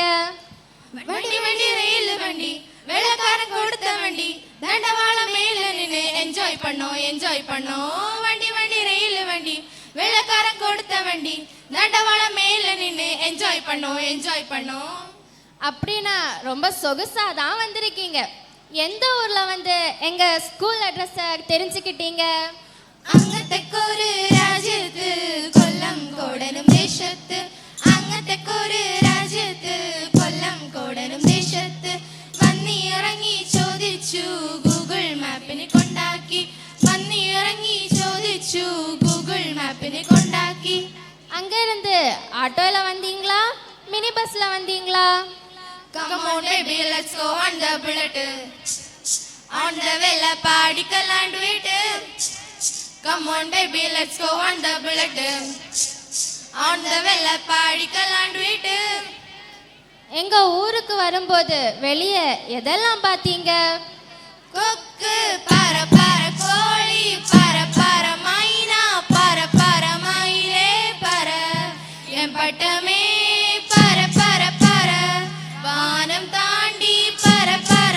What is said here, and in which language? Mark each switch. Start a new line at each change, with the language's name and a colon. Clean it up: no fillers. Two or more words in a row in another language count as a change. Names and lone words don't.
Tamil: வண்டி வண்டி ரயில் வண்டி, வெள்ளக்காரன் கொடுத்த வண்டி, தண்டவாளம் மேல நின்று என்ஜாய் பண்ணோம். வண்டி வண்டி ரயில் வண்டி, வெள்ளக்காரன் கொடுத்த வண்டி, தண்டவாளம் மேல நின்று என்ஜாய் பண்ணோம். அப்படின்னா ரொம்ப சொகுசாக தான் வந்திருக்கீங்க. எந்த ஊரில் வந்து எங்கள் ஸ்கூல் அட்ரஸை தெரிஞ்சுக்கிட்டீங்க?
Malayalam: അങ്ങത്തെക്കൊരു രാജ്യത്ത് കൊല്ലം കോടനും ദേശത്ത്. അങ്ങത്തെക്കൊരു രാജ്യത്ത് കൊല്ലം കോടനും ദേശത്ത്. വന്നിറങ്ങി ചോദിച്ചു ഗൂഗിൾ മാപ്പിനെ കൊണ്ടാക്കി. വന്നിറങ്ങി ചോദിച്ചു ഗൂഗിൾ മാപ്പിനെ கொண்டாக்கி.
Tamil: அங்கேருந்து ஆட்டோவில் வந்தீங்களா, மினி பஸ்ஸில் வந்தீங்களா?
English: Come on baby, let's go on the bullet. On the villa party and wait. Come on baby, let's go on the bullet. On the villa party and wait.
Tamil: எங்கள் ஊருக்கு வரும்போது வெளியே எதெல்லாம் பார்த்தீங்க? கொக்கு பர பர கோழி, பர பர மைனா, பர பர மயிலே பர. என் பட்டமே பர பர பர, வானம் தாண்டி பர பர.